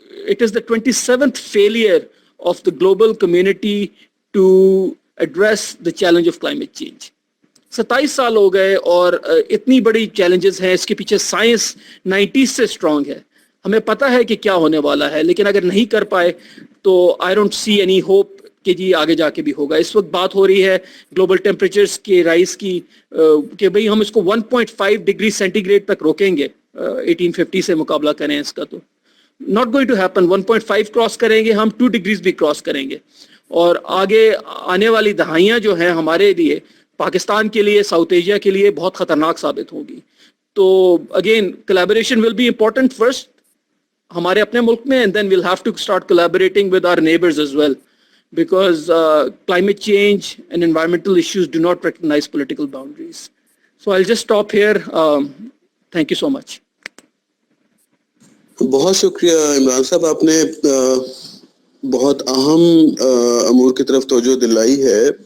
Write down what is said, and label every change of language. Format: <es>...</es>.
<en>It is the 27th failure of the global community to address the challenge of climate change.</en> <ur>27 سال ہو گئے اور اتنی بڑی challenges ہیں. اس کے پیچھے سائنس 90s سے اسٹرانگ ہے, ہمیں پتہ ہے کہ کیا ہونے والا ہے, لیکن اگر نہیں کر پائے تو</ur> <en>I don't see any hope</en> <ur>کہ جی آگے جا کے بھی ہوگا. اس وقت بات ہو رہی ہے گلوبل ٹیمپریچرز کے رائز کی, کہ بھئی ہم اس کو 1.5 ڈگری سینٹی گریڈ تک روکیں گے 1850 سے مقابلہ کریں اس کا, تو</ur> <en>not going to happen.</en> <ur>1.5 cross کریں گے ہم, 2 ڈگریز بھی کراس کریں گے. اور آگے آنے والی دہائیاں جو ہیں ہمارے لیے, پاکستان کے لیے, ساؤتھ ایشیا کے لیے بہت خطرناک ثابت ہوگی. تو again</ur> <en>collaboration will be important first</en> <ur>ہمارے اپنے ملک میں,</ur> <en>and then we'll have to start collaborating with our neighbors as well, because climate change and environmental issues do not recognize political boundaries. So I'll just stop here. Thank you so much.</en> <ur>بہت شکریہ عمران صاحب, آپ نے بہت اہم امور کی طرف توجہ دلائی ہے.</ur>